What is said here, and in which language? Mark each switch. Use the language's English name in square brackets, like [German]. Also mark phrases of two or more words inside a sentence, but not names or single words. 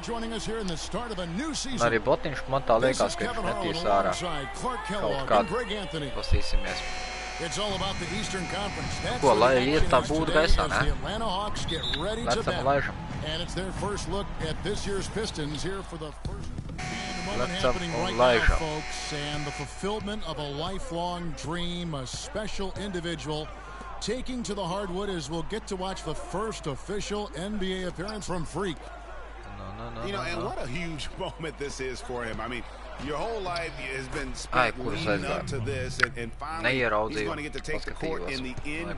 [Latvian] Un arī botiņš, man tā liekas, ka viņš metīs ārā kaut kādu. Pastīsimies. Ko, lai lieta būtu gaisā, ne? Lecam laižam. Lecam un laižam. [English] And the fulfillment of a lifelong dream, a special individual taking to the hardwood as we'll get to watch the first official NBA appearance from Freak. You know, and what a huge moment this is for him. I mean, your whole life has been spent leading up to this, and finally he's going to get to take the court in the NBA.